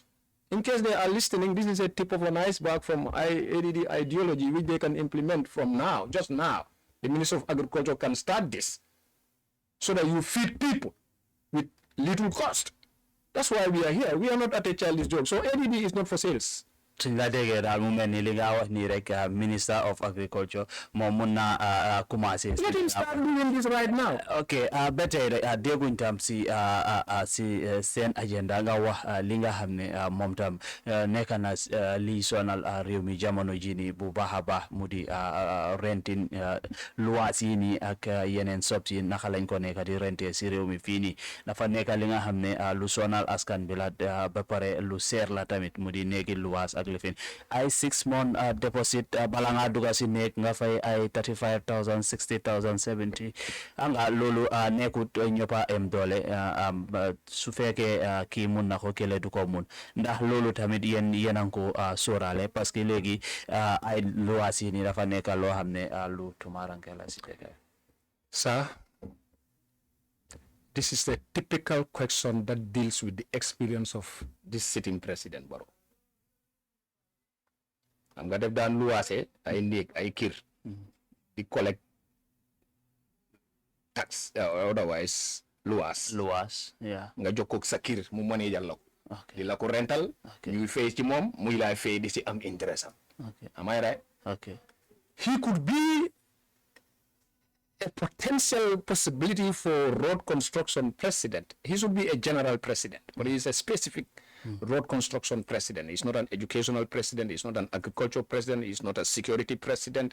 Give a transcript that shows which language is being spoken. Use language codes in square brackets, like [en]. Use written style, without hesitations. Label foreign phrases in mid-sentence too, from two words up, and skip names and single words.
[en] In case they are listening, this is a tip of an iceberg from ADD ideology, which they can implement from now, just now. The Minister of Agriculture can start this so that you feed people with little cost. That's why we are here. We are not at a childish joke. So ADD is not for sales. [wo] suñ la déggee daal mu mel ni li nga wax nii rek [en] Minister of Agriculture [wo] moom mun na commencé. [en] Let him start doing this right now. [wo] ok ba tey rek dégguñ tam si seen agenda nga wax li nga xam ne moom tam nekk na li sonal réew mi jamono ji ni bu baax a baax mu di rentin luwaas yi nii ak yeneen sobs yi naka lañ ko nekk di rente si réew mi fii nii dafa nekk li nga xam ne lu sonal askan bi la ba pare lu seer la tamit mu di néegi luwaas ak lifin ay 6 [en] month deposit [wo] bala nga duga si néeg nga fay ay 35,000 60,000 70 nga loolu nekkut ñëppa em doole su fekkee kii mun na ko kële du ko mun ndax loolu tamit yéen a ngi ko sóoraale [fr] parce que [wo] léegi ay luwaas yi ni dafa nekk loo xam ne lu tumaranke la si dëkk. [en] Sir, this is a typical question that deals with the experience of this sitting President Barrow. [wo] Xam nga def daan luwaase ay néeg ay kër di [en] collect tax otherwise [wo] luwaas yeah nga jokkoog sa kër mu manajal la ko di la ko rental Okay. ñuy fay ci moom muy laay fay di si am intérêt am. [en] Am I right? okay He could be a potential possibility for road construction president. He should be a general president, but he is a specific road construction president. He's not an educational president. He's not an agricultural president. He's not a security president.